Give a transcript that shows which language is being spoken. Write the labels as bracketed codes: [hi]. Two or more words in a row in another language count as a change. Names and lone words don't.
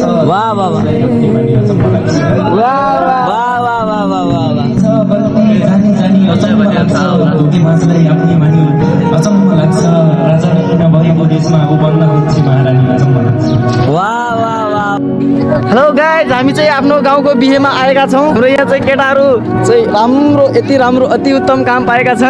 [ne] वाह वाह वाह अचम्म लाग्छ। वाह वाह वाह वाह वाह वाह वाह। जानी जानी अचम्म लाग्छ, मान्छेलाई आफ्नै मानि अचम्म लाग्छ। राजा नभएको देशमा ऊ बन्न खोज्छ महारानी, अचम्म लाग्छ। वाह वाह वाह। [en] hello guys, [ne] हामी चाहिँ आफ्नो गाउँको बिहेमा आएका छौँ। हाम्रो यहाँ चाहिँ केटाहरू चाहिँ राम्रो, यति राम्रो अति उत्तम काम पाएका छन्।